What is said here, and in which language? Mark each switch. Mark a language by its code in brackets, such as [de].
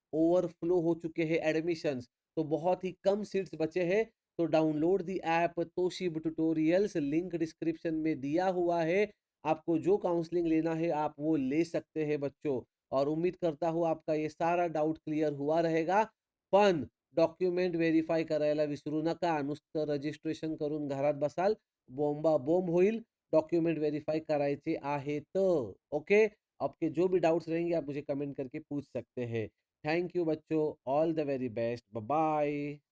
[hi] Overflow हो चुके हैं एडमिशन्स, तो बहुत ही कम सीट्स बचे हैं। तो [en] download the app [hi] Tausif tutorials, link description में दिया हुआ है। आपको जो काउंसलिंग लेना है आप वो ले सकते हैं बच्चों। और उम्मीद करता हूँ आपका ये सारा डाउट क्लियर हुआ रहेगा। [mr] पण डॉक्युमेंट व्हेरिफाय करायला विसरू नका. नुसतं रजिस्ट्रेशन करून घरात बसाल, बोंबाबोंब होईल. डॉक्युमेंट व्हेरिफाय करायचे आहेत. ओके? [hi] आपके जो भी डाउट्स रहेंगे आप मुझे कमेंट करके पूछ सकते हैं। [en] thank you [hi] बच्चों, [en] All the very best, bye bye.